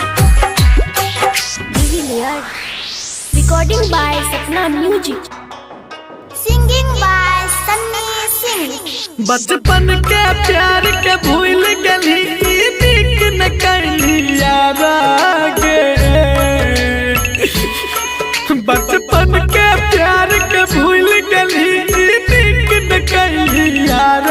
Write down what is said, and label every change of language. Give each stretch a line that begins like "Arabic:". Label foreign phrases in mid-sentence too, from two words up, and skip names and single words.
English: Recording by Sapna Music. Singing by Sunny Singh.
Maithili: बचपन के प्यार के भूल गली नीक न कैली यारा गे बचपन के प्यार के भूल गली नीक न कैली